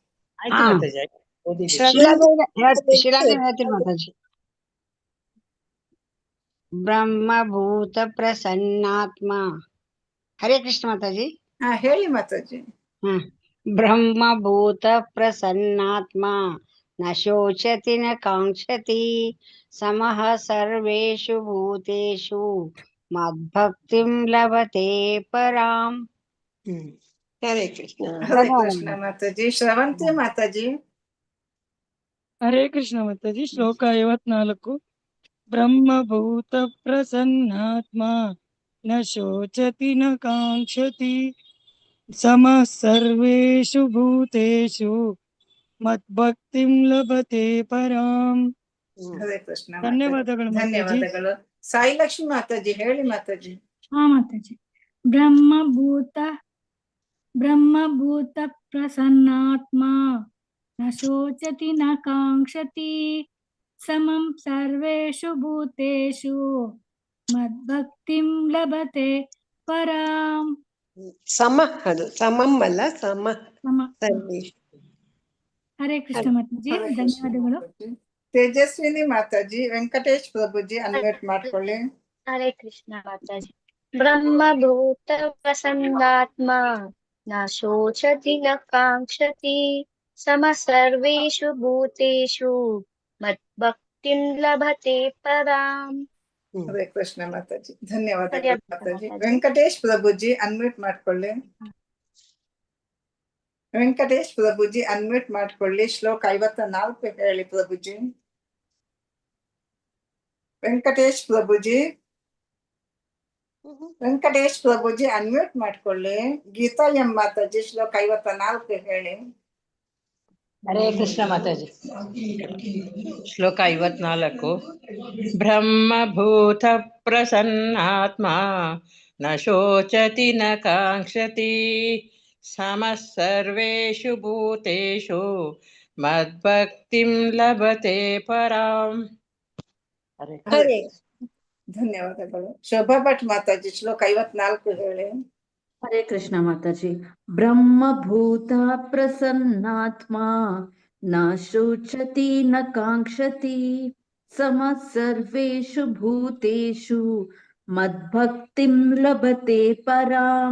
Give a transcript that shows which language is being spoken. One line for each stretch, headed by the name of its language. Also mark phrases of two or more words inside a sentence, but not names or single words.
Kannada: ಶಿಲಾದೇವಿ ಹೇಳ್ತೀನಿ ಮಾತಾಜಿ.
Sanskrit: ಬ್ರಹ್ಮಭೂತ ಪ್ರಸನ್ನಾತ್ಮ.
Kannada: ಹರೇ ಕೃಷ್ಣ ಮಾತಾಜಿ. ಹೇಳಿ ಮಾತಾಜಿ.
Sanskrit: ಬ್ರಹ್ಮಭೂತ ಪ್ರಸನ್ನಾತ್ಮ ನ ಶೋಚತಿ ನ ಕಾಂಕ್ಷತಿ ಸಮಃ ಸರ್ವೇಷು ಭೂತೇಷು ಮದ್ಭಕ್ತಿಂ ಲಭತೆ ಪರಾಂ.
Kannada: ಹರೇ ಕೃಷ್ಣ. ಹರೇ ಕೃಷ್ಣ ಮಾತಾಜಿ. ಶ್ರವಂತಿ ಮಾತಾಜಿ. ಹರೇ ಕೃಷ್ಣ ಮಾತಾಜಿ. ಶ್ಲೋಕ 54.
Sanskrit: ಬ್ರಹ್ಮಭೂತ ಪ್ರಸನ್ನಾತ್ಮ ನ ಶೋಚತಿ ನ ಕಾಂಕ್ಷತಿ ಸಮಃ ಸರ್ವೇಷು ಭೂತೇಷು ಮದ್ಭಕ್ತಿಂ ಲಭತೆ ಪರಾಂ.
Kannada: ಹರೇ ಕೃಷ್ಣ. ಧನ್ಯವಾದಗಳು ಮಾತಾಜಿ. ಧನ್ಯವಾದಗಳು. ಸಾಯಿ ಲಕ್ಷ್ಮಿ ಮಾತಾಜಿ ಹೇಳಿ ಮಾತಾಜಿ. ಹಾ ಮಾತಾಜಿ.
Sanskrit: ಬ್ರಹ್ಮಭೂತ ಪ್ರಸನ್ನಾತ್ಮ ನ ಶೋಚತಿ ನ ಕಾಂಕ್ಷತಿ ಸಮಂ ಸರ್ವೇಷು ಭೂತೇಷು ಮದ್ಭಕ್ತಿಂ ಲಭತೆ ಪರಾಂ.
Kannada: ಸಮ, ಅದು ಸಮಂ ಅಲ್ಲ, ಸಮ. ಹರೇ ಕೃಷ್ಣ ಮಾತಾಜಿ. ಧನ್ಯವಾದಗಳು. ತೇಜಸ್ವಿನಿ ಮಾತಾಜಿ, ವೆಂಕಟೇಶ್ ಪ್ರಭುಜಿ ಅನ್ಮ್ಯೂಟ್ ಮಾಡ್ಕೊಳ್ಳಿ. ಹರೇ ಕೃಷ್ಣ ಮಾತಾಜಿ.
Sanskrit: ಬ್ರಹ್ಮಭೂತ ಪ್ರಸನ್ನಾತ್ಮ ನ ಶೋಚತಿ ನ ಕಾಂಕ್ಷತಿ समः सर्वेषु भूतेषु मद्भक्तिं लभते पराम्.
Kannada: ಹರೇ ಕೃಷ್ಣ ಮಾತಾಜಿ, ಧನ್ಯವಾದಗಳು ಪರ್ಯಾಪ್ತ ಮಾತಾಜಿ. ಮಾತಾಜಿ. ವೆಂಕಟೇಶ್ ಪ್ರಭುಜಿ ಅನ್ಮ್ಯೂಟ್ ಮಾಡ್ಕೊಳ್ಳಿ. ವೆಂಕಟೇಶ್ ಪ್ರಭುಜಿ ಅನ್ಮ್ಯೂಟ್ ಮಾಡ್ಕೊಳ್ಳಿ. ಶ್ಲೋಕ 54 ಹೇಳಿ ಪ್ರಭುಜಿ. ವೆಂಕಟೇಶ್ ಪ್ರಭುಜಿ, ವೆಂಕಟೇಶ್ ಪ್ರಭುಜಿ ಅನ್ಮ್ಯೂಟ್ ಮಾಡ್ಕೊಳ್ಳಿ. ಗೀತಾ ಎಂ ಮಾತಾಜಿ ಶ್ಲೋಕ 54 ಹೇಳಿ. ಹರೇ ಕೃಷ್ಣ ಮಾತಾಜಿ. ಶ್ಲೋಕ 54.
Sanskrit: ಬ್ರಹ್ಮಭೂತ ಪ್ರಸನ್ನಾತ್ಮ ನ ಶೋಚತಿ ನ ಕಾಂಕ್ಷತಿ ಸಮಃ ಸರ್ವೇಷು ಭೂತೇಷು ಮದ್ಭಕ್ತಿಂ ಲಭತೆ ಪರಾಂ.
Kannada: ಹರೇ ಹರೇ ಧನ್ಯವಾದಗಳು. ಶೋಭಾ ಭಟ್ ಮಾತಾಜಿ ಶ್ಲೋಕ 54 ಹೇಳಿ. ಹರೇ ಕೃಷ್ಣ ಮಾತಾಜಿ.
Sanskrit: ಬ್ರಹ್ಮಭೂತ ಪ್ರಸನ್ನಾತ್ಮ ನ ಶೋಚತಿ ನ ಕಾಂಕ್ಷತಿ ಸಮಃ ಸರ್ವೇಷು ಭೂತೇಷು ಮದ್ಭಕ್ತಿಂ ಲಭತೆ ಪರಾಂ.